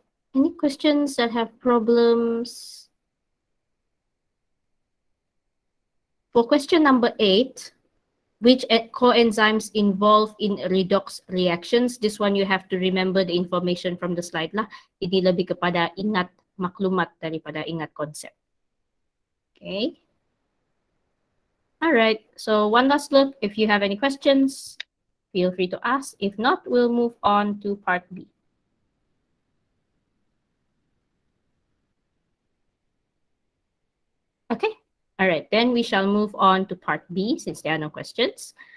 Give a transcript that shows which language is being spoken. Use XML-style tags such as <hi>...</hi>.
<en>Any questions that have problems? For question number 8, which coenzymes involved in redox reactions? This one you have to remember the information from the slide lah.</en> <ms>Ini lebih kepada ingat maklumat daripada ingat konsep.</ms> <en>Okay. All right. So one last look. If you have any questions, feel free to ask. If not, we'll move on to part B. Okay. All right. Then we shall move on to part B since there are no questions.</en>